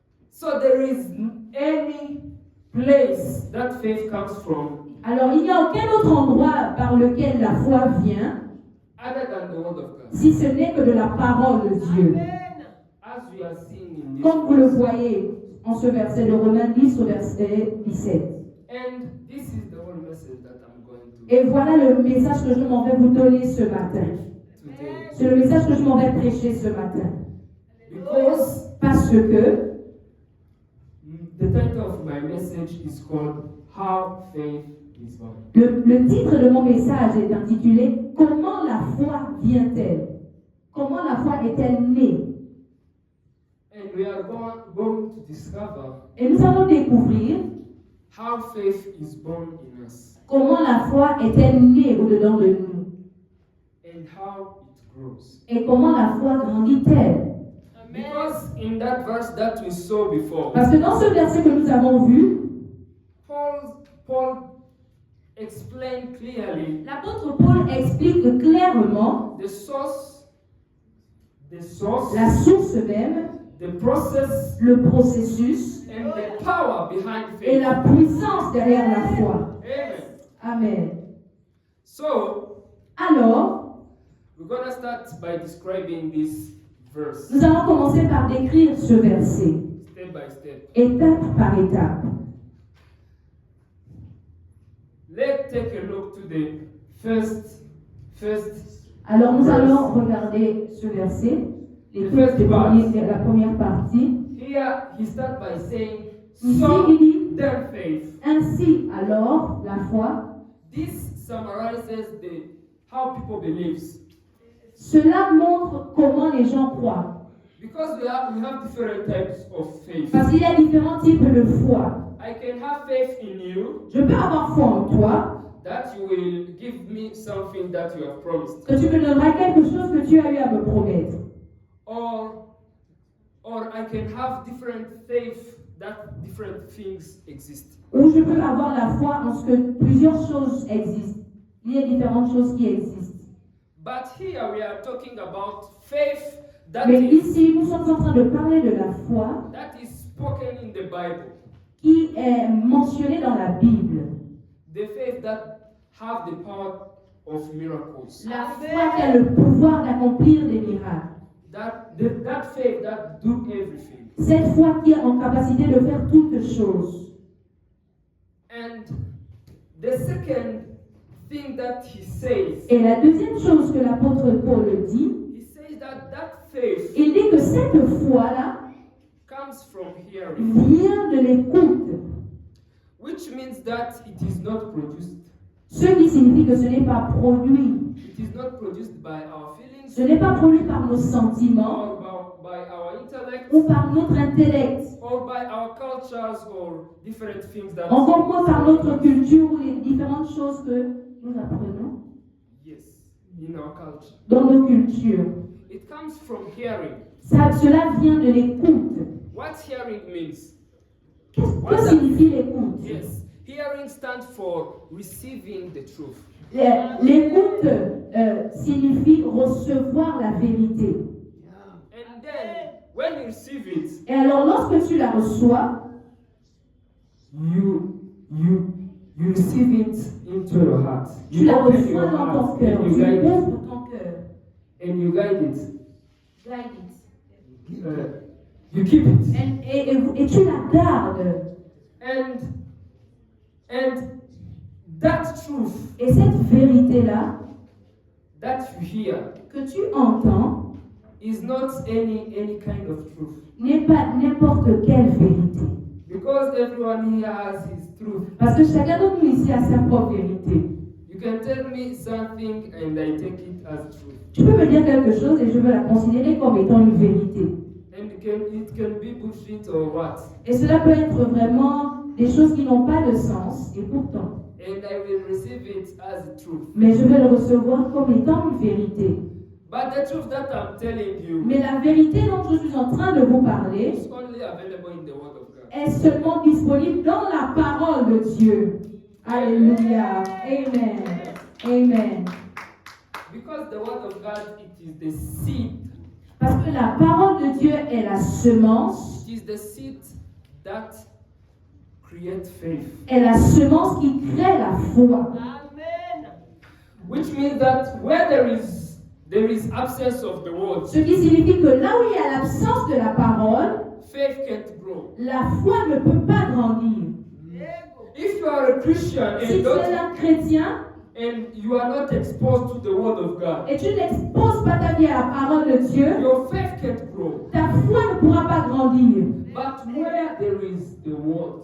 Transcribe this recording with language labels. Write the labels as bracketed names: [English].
[English] So there is any place that faith comes from [French] Alors, il n'y a aucun autre endroit par lequel la foi vient, [English] other than the word of God. [French] si ce n'est que de la parole de Dieu. [English] As we are seeing in this [French] Comme vous le [English] verse. [French] voyez en ce verset de Romains 10 au verset 17. [English] And this is the whole message that I'm going to [French] Et voilà le message que je m'en vais vous donner ce matin. [English] today. [French] C'est le message que je m'en vais prêcher ce matin. [English] Because [French] Parce que [English] the title of my message is called How Faith is Born. [French] le titre de mon message est intitulé « Comment la foi vient-elle » Comment la foi est-elle née? [English] And we are going to discover [French] Et nous allons découvrir [English] how faith is born in us [French] comment la foi est-elle née au-dedans de nous [English] and how it grows. [French] et comment la foi grandit-elle. [English] Because in that verse that we saw before, [French] Parce que dans ce verset que nous avons vu, [English] Paul explained clearly [French] l'apôtre Paul explique clairement [English] the source, [French] la source même, [English] the process, [French] le processus [English] and the power behind [French] et [English] faith. [French] la puissance derrière la foi. [English] Amen. [French] Amen. [English] So, [French] Alors, [English] we're going to start by describing this verse [French] nous allons commencer par décrire ce verset, [English] step by step. [French] étape par étape. [English] Let's take a look to the first [French] Alors, nous allons regarder ce verset, la première partie. [English] Here he starts by saying, [French] Ici, [English] so [French] il dit, [English] then faith. [French] ainsi, alors, la foi, [English] This summarizes how people believe. [French] cela montre comment les gens croient. [English] Because we have different types of faith. [French] Parce qu'il y a différents types de foi. [English] I can have faith in you [French] Je peux avoir foi en toi, [English] that you will give me something that you have promised. [French] que tu me donneras quelque chose que tu as eu à me promettre. [English] Or I can have different faith that different things exist. [French] Ou je peux avoir la foi en ce que plusieurs choses existent. Il y a différentes choses qui existent. [English] But here we are talking about faith that [French] Mais [English] is [French] ici, nous sommes en train de parler de la foi [English] spoken in the Bible. [French] qui est mentionnée dans la Bible. [English] The faith that have the power of miracles. [French] La foi qui a le pouvoir d'accomplir des miracles. [English] That faith that do everything. [French] Cette foi qui est en capacité de faire toutes choses. [English] And the second thing that he says, [French] Et la deuxième chose que l'apôtre Paul dit, [English] he says that faith [French] il dit que cette foi-là [English] comes from hearing, [French] vient de l'écoute. [English] which means that it is not produced. [French] Ce qui signifie que ce n'est pas produit. [English] It is not produced by our feelings [French] Ce n'est pas produit par nos sentiments [English] or by our intellect [French] ou par notre intellect. [English] or by our cultures or different things that [French] Encore moins par notre culture ou les différentes choses que nous apprenons [English] yes, in our culture. [French] dans nos cultures. [English] It comes from hearing. [French] Cela vient de l'écoute. [English] What hearing means? [French] Que signifie l'écoute? [English] Yes, hearing stands for receiving the truth. [French] L'écoute signifie recevoir la vérité. [English] And then, when you receive it, [French] Et alors, lorsque tu la reçois, [English] you receive it into your heart. [French] tu la [English] open [French] reçois [English] your [French] dans ton [English] heart [French] cœur. [English] and you [French] Tu [English] guide it. [French] ouvres ton cœur. [English] And you guide it. Guide it. You keep it. [French] Et tu la gardes. [English] And that truth [French] Et cette vérité-là [English] that you hear [French] que tu entends [English] is not any kind of truth. [French] n'est pas n'importe quelle vérité. [English] Because everyone here has his truth. [French] Parce que chacun d'entre nous ici a sa propre vérité. [English] You can tell me something and I take it as truth. [French] Tu peux me dire quelque chose et je veux la considérer comme étant une vérité. [English] And it can be bullshit or what. [French] Et cela peut être vraiment des choses qui n'ont pas de sens, et pourtant. [English] And I will receive it as the truth. [French] Mais je vais le recevoir comme étant une vérité. [English] But the truth that I'm telling you [French] Mais la vérité dont je suis en train de vous parler [English] is only available in the Word of God. [French] est seulement disponible dans la parole de Dieu. Alléluia. Amen. Amen. [English] Because the Word of God, it is the seed. [French] Parce que la parole de Dieu est la semence, [English] It is the seed that creates faith. [French] est la semence qui crée la foi. [English] Amen. Which means that where there is absence of the Word, [French] Ce qui signifie que là où il y a l'absence de la parole, [English] faith can't grow. [French] la foi ne peut pas grandir. [English] If you are a Christian [French] Si tu es un chrétien [English] and you are not exposed to the Word of God, [French] et tu n'exposes pas ta vie à la parole de Dieu, [English] your faith can't grow. [French] ta foi ne pourra pas grandir. [English] But where there is the Word,